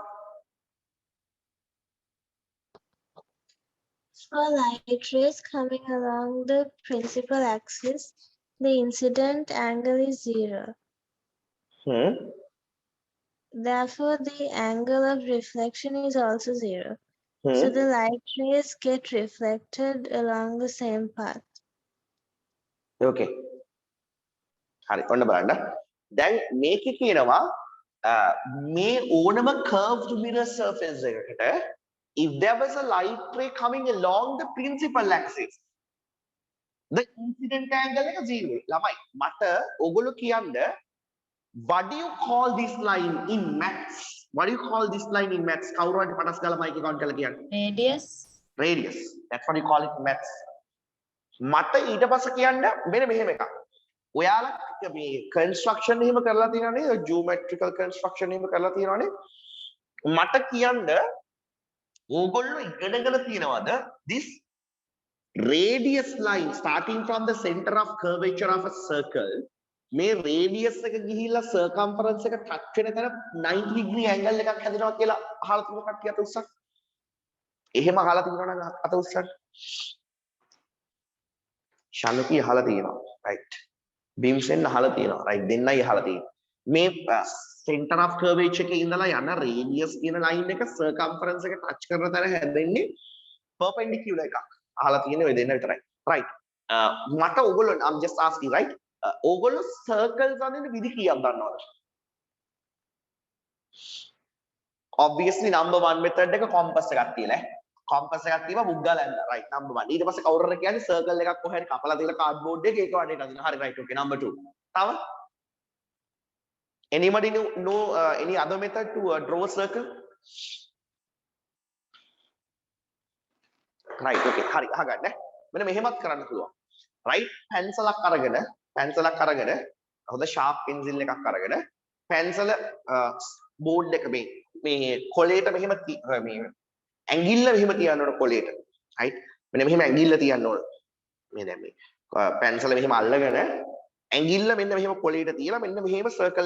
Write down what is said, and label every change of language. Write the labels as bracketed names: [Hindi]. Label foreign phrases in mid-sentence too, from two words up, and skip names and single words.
[English] For light rays coming along the principal axis, the incident angle is 0. Therefore, the angle of reflection is also 0. So the light rays get reflected along the same path. [Sinhala] Okay. හරි ඔන්න බලන්න. දැන් මේකේ කියනවා මේ ඕනම [English] curved mirror surface එකකට if there was a light ray coming along the principal axis, the incident angle එක 0. [Sinhala] ළමයි මට ඔයගොල්ලෝ කියන්න [English] what do you call this line in maths? What do you call this line in maths? [Sinhala] කවුරු හරි පටස් ගාලා මයික් එක on කරලා කියන්න. [English] Radius. Radius. That's what you call it in maths. [Sinhala] මට ඊට පස්සේ කියන්න මෙන්න මෙහෙම එකක්. ඔයාලා මේ construction එහෙම කරලා තියෙනවා නේද? [English] geometrical construction [Sinhala] එහෙම කරලා තියෙනවා නේ? මට කියන්න ඕගොල්ලෝ ඉගෙනගෙන තියෙනවද [English] this radius line starting from the center of curvature of a circle, [Sinhala] මේ radius එක ගිහිල්ලා circumference එක touch වෙන තැන 90 [English] degree angle [Sinhala] එකක් හැදෙනවා කියලා අහලා තියෙන කට්ටියට උත්සාහ එහෙම අහලා තියෙනවා නම් අත උස්සන්න. ශානුකී අහලා තියෙනවා. right. බිම්සෙන් අහලා තියෙනවා. right. දෙන්නයි අහලා තියෙන්නේ. මේ [English] center of curvature [Sinhala] එකේ ඉඳලා යන radius කියන line එක circumference එක touch කරන තැන හැදෙන්නේ perpendicular එකක්. අහලා තියෙන්නේ ඔය දෙන්න විතරයි. right. මට ඕගොල්ලෝ [English] I'm just asking right. [Sinhala] ඕගොල්ලෝ circles අඳින විදි කීයක් දන්නවද? [English] obviously number 1 method [Sinhala] එක compass එකක් තියලා compass එකක් තියලා මුග්ගා ලැන්දා [English] right number 1 [Sinhala] ඊට පස්සේ කවුරු හරි කියන්නේ circle එකක් කොහේ හරි කපලා තියලා cardboard එකේ ඒක වටේට අදිනවා හරි [English] right okay number 2 [Sinhala] තව [English] anybody know any other method to draw a circle right okay [Sinhala] හරි අහගන්න මෙන්න මෙහෙමත් කරන්න පුළුවන් right පැන්සලක් අරගෙන හොඳ [English] sharp pencil [Sinhala] එකක් අරගෙන පැන්සල බෝඩ් එක මේ කොලේට මෙහෙම මේ ඇඟිල්ල මෙහෙම තියන්න ඕන කොලේට right මෙන්න මෙහෙම ඇඟිල්ල තියන්න ඕන මේ දැන් මේ පැන්සල මෙහෙම අල්ලගෙන ඇඟිල්ල මෙන්න මෙහෙම කොලේට තියලා මෙන්න මෙහෙම සර්කල්